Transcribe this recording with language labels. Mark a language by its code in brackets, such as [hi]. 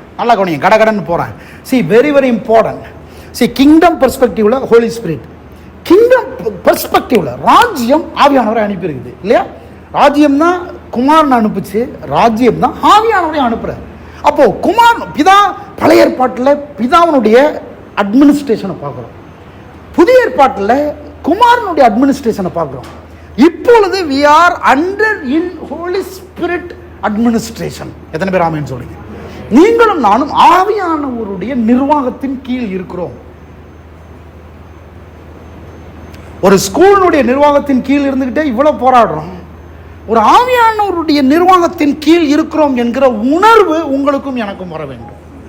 [ta] நல்லா கவனிங்க, கடகடன்னு போறேன். [en] Very very important. [ta] Kingdom பெர்ஸ்பெக்டிவ்ல Holi spirit, kingdom பெர்ஸ்பெக்டிவ்ல ராஜ்யம் ஆவியானவரை அனுப்பியிருக்குது இல்லையா? ராஜ்யம் தான் குமாரன் அனுப்புச்சு, ராஜ்யம் தான் ஆவியானவரை அனுப்புற. அப்போ பிதா, பழைய ஏற்பாட்டில் பிதாவினுடைய அட்மினிஸ்ட்ரேஷனை பார்க்குறோம், புதிய ஏற்பாட்டில் குமாரனுடைய அட்மினிஸ்ட்ரேஷனை பார்க்குறோம். [en] இப்பொழுது we are under in Holy Spirit administration. [ta] எத்தனை பேர் ஆமென் சொல்றீங்க? நீங்களும் நானும் ஆவியானவருடைய நிர்வாகத்தின் கீழ் இருக்கிறோம். ஒரு ஸ்கூலுடைய நிர்வாகத்தின் கீழ் இருந்துகிட்டே இவ்வளவு போராடுறோம். ஒரு ஆவியானவருடைய நிர்வாகத்தின் கீழ் இருக்கிறோம் என்கிற உணர்வு உங்களுக்கும் எனக்கும் வர வேண்டும்.